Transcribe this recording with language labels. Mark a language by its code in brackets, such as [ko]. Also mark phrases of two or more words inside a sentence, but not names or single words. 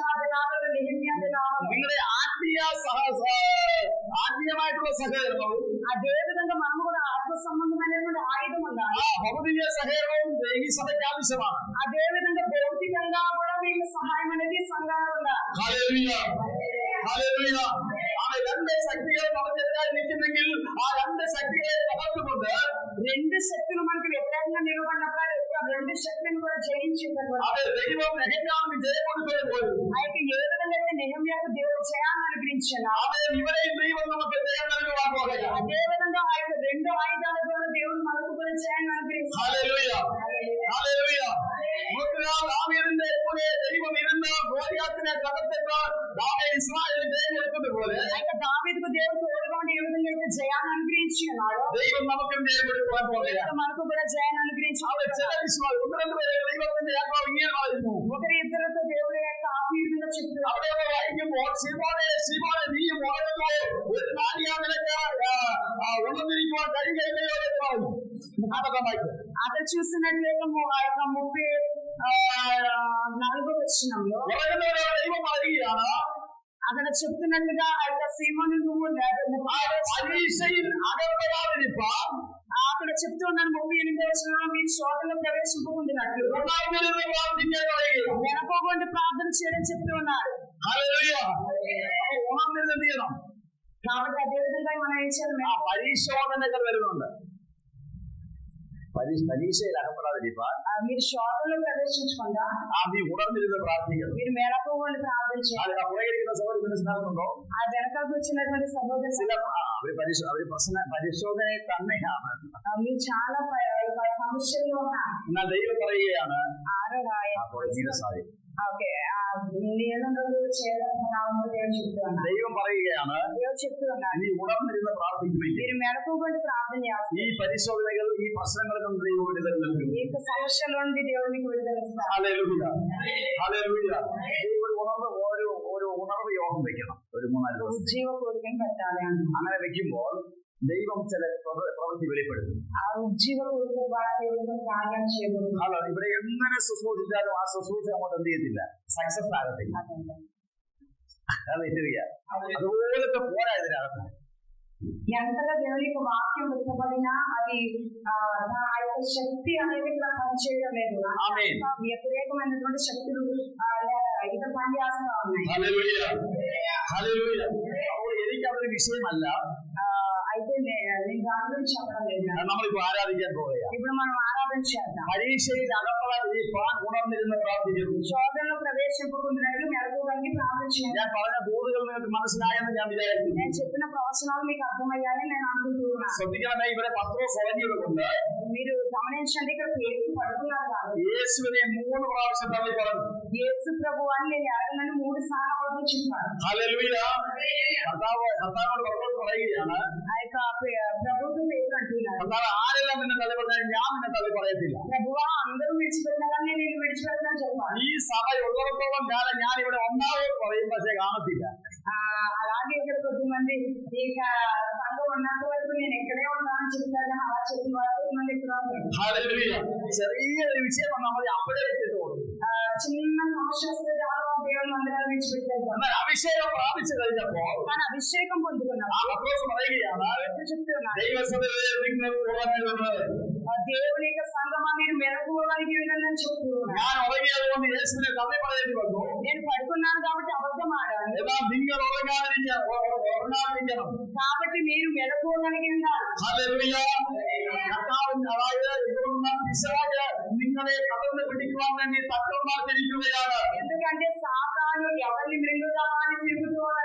[te] ఆ దినాలలో నెహెమ్యా దినాలలో [ml] നിങ്ങളുടെ ആത്മീയമായിട്ടുള്ള സഹകരണവും [te] అదే విధంగా మనము కూడా ఆత్మ సంబంధమైనటువంటి ఆయుధం ఉండాలి. [ml] ഭൗതിക സഹകരണവും ഈ സഭയ്ക്ക് ആവശ്യമാണ്. [te] అదే విధంగా భౌతికంగా కూడా వీళ్ళ సహాయం అనేది సంఘాలు ఉండాలి. [ml] ഹല്ലേലൂയ. ഹല്ലേലൂയ. ആ രണ്ട് ശക്തികൾ നമുക്കെതിരായി നിൽക്കുന്നെങ്കിൽ ആ രണ്ട് ശക്തികളെ തകർത്തുകൊണ്ട് [te] రెండు శక్తులు మనకి వ్యతిరేకంగా నిలబడినప్పుడు రెండు శక్తులను కూడా జయించింది. [ml] അവർ ദൈവം നെഹെമ്യാവിന് ജയം കൊടുത്തതുപോലെ [te] అయితే ఏ విధంగా అయితే నెహెమ్యాకు దేవుడు జయాన్ని అనుగ్రహించాడు, [ml] അവരെ ഇവരെയും ദൈവം നമുക്ക് ജയം നൽകുവാൻ പോകുകയാണ്. [te] అదే విధంగా ఆ యొక్క రెండు ఆయుధాల ద్వారా దేవుడు మనకు కూడా జయాన్ని అనుగ్రహించాడు. [ml] ഹല്ലേലൂയ. ഹല്ലേലൂയ. ദാവീദിന്റെ കൂടെ ദൈവം ഇരുന്ന് ഗോലിയാത്തിനെ തകർത്തിട്ട് ഇസ്രായേലിന് ജയം കൊടുത്തതുപോലെ [te] అయితే దావీదుకు దేవుడు తోడుగా ఉండి ఏ విధంగా అయితే జయాన్ని అనుగ్రహించి ఉన్నాడో [ml] ദൈവം നമുക്കും ജയം കൊടുക്കുവാൻ പോകുകയാണ്. [te] మనకు కూడా జయాన్ని అనుగ్రహించి [ml] അവർ ചില വിശ്വാസം ഒന്ന് രണ്ട് പേരെ ദൈവത്തിന്റെ ആത്മാവ് ഇങ്ങനെ പറയുന്നു. [te] ఒకరి ఇద్దరితో దేవుడు యొక్క ఆత్మీయంగా చెప్తున్నారు. [ml] അവിടെ വായിക്കുമ്പോൾ ശിമോനെ ശിമോനെ നീ ഉണരുന്നു, ഒരു നാഴിക നിനക്ക് ഉണർന്നിരിക്കുവാൻ കഴിയുകയില്ലയോ എന്ന് പറഞ്ഞു. അതൊക്കെ വായിക്കും. [te] అక్కడ చూసినట్లయితే ఆ యొక్క 34వ వచనంలో [ml] ഉറങ്ങുന്നവരോട് ദൈവം പറയുകയാണ്, [te] అక్కడ చెప్తున్నట్లుగా ఆ యొక్క సీమోను నువ్వు [ml] പരീക്ഷയിൽ അകപ്പെടാതിരിപ്പാൻ [te] ఆ అక్కడ చెప్తూ ఉన్నాను 38వ వచనంలో మీరు శోధనలో ప్రవేశింపకుండినట్లు వెనకోకుండా ప్రార్థన చేయడం చెప్తూ ఉన్నారు. కాబట్టి అదే విధంగా మనం ఏం చేయాలి? [ml] ആ പരിശോധനകൾ വരുന്നുണ്ട്. പരീക്ഷയിൽ അകപ്പെടാതിരിപ്പ [te] మీరు శోధనలో ప్రవేశించకుండా [ml] നീ ഉണർന്നിരുന്ന് പ്രാർത്ഥിക്കണം. [te] మీరు మేళకోకుండా ప్రార్థన చేయాలి. [ml] അത് പുറകിലിരിക്കുന്ന സഹോദരി മനസ്സിലാക്കുന്നുണ്ടോ? [te] ఆ వెనకాలకు వచ్చినటువంటి సహోదరు [ml] പരിശോധനയെ തന്നെയാണ്. [te] మీరు చాలా సమస్యల్లో ఉన్నారు. [ml] എന്നാൽ ദൈവം പറയുകയാണ് ദൈവം പറയുകയാണ് നീ ഉണർന്നിരുന്ന് പ്രാർത്ഥിക്കുമെങ്കിൽ [te] మీరు మేళకోకుండా ప్రార్థన చేస్తారు. [ml] ഈ പരിശോധനകൾ ഈ പ്രശ്നങ്ങളിൽ നിന്ന് ദൈവം വിടുതൽ നൽകും. [te] ఈ సమస్యల నుండి దేవుడు మీకు విడుదల ఇస్తారు. [ml] ഹല്ലേലൂയ ഹല്ലേലൂയ. ദൈവം ഒരു ഉണർവ് യോഗം വെക്കണം. ഒരു 3-4 ദിവസം [te] ఉజ్జీవ కోరికను పెట్టాలి. [ml] അങ്ങനെ വെക്കുമ്പോൾ ദൈവം ചില പ്രവൃത്തി വെളിപ്പെടുത്തും. [te] ఆ ఉజ్జీవ కోరిక ద్వారా దేవుడు కార్యం చేయబోతున్నారు. [ml] അല്ല, ഇവിടെ എങ്ങനെ ശുശ്രൂഷിച്ചാലും ആ ശുശ്രൂഷ അങ്ങോട്ട് എന്ത് ചെയ്യത്തില്ല, സക്സസ് ആകത്തില്ല. അതുപോലത്തെ പോരാ ഇതിനകത്ത്. [te] ఎంతగా దేవుని యొక్క వాక్యం విప్పబడినా అది ఆ యొక్క శక్తి అనేది ఇక్కడ పనిచేయడం లేదు. వ్యతిరేకమైనటువంటి శక్తులు ఇక్కడ పనిచేస్తూ ఉన్నాయి. [ml] എനിക്കതൊരു വിഷയമല്ല. [te] అయితే నేను దాని గురించి చెప్పడం లేదు. [ml] നമ്മളിപ്പോ ആരാധിക്കാൻ പോവുക. [te] ఇప్పుడు మనం ఆరాధన చేద్దాం. [ml] പരീക്ഷയിൽ അകപ്പെടാതിരിക്കാൻ ഉണർന്നിരുന്ന് പ്രാർത്ഥിക്കുന്നു. [te] శోధనలో ప్రవేశింపకుండాట్లు మెలకువగా ప్రార్థన చేయాలి. [ml] ഞാൻ പറഞ്ഞ ബോധകൾ നിങ്ങൾക്ക് മനസ്സിലായെന്ന് ഞാൻ വിചാരിക്കുന്നു. [te] నేను చెప్పిన ప్రవచనాలు మీకు అర్థమయ్యాయని నేను అనుకుంటున్నాను. [ml] ശ്രദ്ധിക്കണമേ, ഇവിടെ പത്രോസ് ഉറങ്ങിയതുകൊണ്ട് [te] మీరు గమనించండి, ఇక్కడ పేరు పడుతున్నారు కాదు. [ml] യേശുവിനെ 3 പ്രാവശ്യം തള്ളി പറഞ്ഞു. [te] యేసు ప్రభు అని నేను అడగనని 3 సార్లు చెప్పాను. [ml] ഹല്ലേലൂയ. കർത്താവോട് പത്രോസ് പറയുകയാണ്, [te] ఆ యొక్క ప్రభుత్వం పేరు అంటున్నారు. [ml] കർത്താവ് ആരെല്ലാം നിന്നെ തള്ളി പറഞ്ഞാൽ ഞാൻ നിന്നെ തള്ളി പറയത്തില്ല. [te] ప్రభువా అందరూ విడిచిపెట్టినా నేను విడిచిపెట్టనని చెప్పాను. [ml] ഈ സഭ ഉള്ളിടത്തോളം കാലം ഞാൻ ഇവിടെ ഒന്നാമത് പറയും, പക്ഷേ കാണത്തില്ല. [te] అలాగే ఇక్కడ కొద్దిమంది ఇక సంఘం ఉన్నంత వరకు నేను ఎక్కడే ఉన్నానని చెప్తాను. అలా చెప్పిన వారు కొద్దిమంది ఇక్కడ ఉన్నారు. [ml] ഹല്ലേലൂയ. ചെറിയൊരു വിഷയം വന്നാൽ മതി, അപ്പോഴേ എത്തിയിട്ടുള്ളൂ. [te] చిన్న సమస్య వస్తే చాలా దేవుని మందిరాన్ని విడిచిపెట్టారు. [ml] എന്നാൽ അഭിഷേകം പ്രാപിച്ചു കഴിഞ്ഞപ്പോൾ [te] కానీ అభిషేకం పొందుకున్నాను. [ml] ആ പത്രോസ് പറയുകയാണ്, ദൈവസഭയെ നിങ്ങൾ ഉറങ്ങരുത്. [te] దేవుని యొక్క సంఘమా మీరు మెలకువడానికి ఉందని చెప్తున్నాను. [ml] ഞാൻ ഉറങ്ങിയതുകൊണ്ട് യേശുവിനെ തള്ളി പറയേണ്ടി വന്നു. [te] నేను పడుకున్నాను కాబట్టి అబద్ధం ఆడాను. [ml] എന്നാൽ നിങ്ങൾ ഉറങ്ങാതിരിക്കണം. [te] కాబట్టి మీరు మెలకువడానికి ఉండాలి. [ml] ഹല്ലേലൂയ. അതായത് പിശാച് നിങ്ങളെ കടന്നു പിടിക്കുവാൻ വേണ്ടി തക്കം പാർത്തിരിക്കുകയാണ്. [te] ఎందుకంటే సాతాను ఎవరిని మృంగుదామని తిరుగుతూ ఉన్నది.